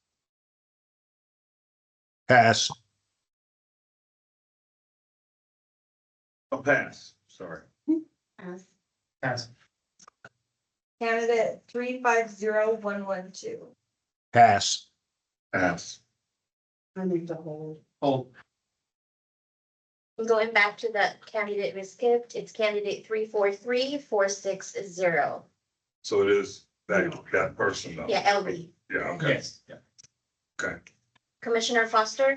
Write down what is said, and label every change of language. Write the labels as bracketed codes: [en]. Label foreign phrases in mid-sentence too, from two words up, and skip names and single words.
[en] pass, Oh, pass. Sorry. Pass. Pass. Candidate 350112. pass, Pass. I need to hold. Hold. Going back to the candidate we skipped, it's candidate 343460. So it is that person though? Yeah, LB. Yeah, okay, Yes, yeah. okay. Commissioner Foster?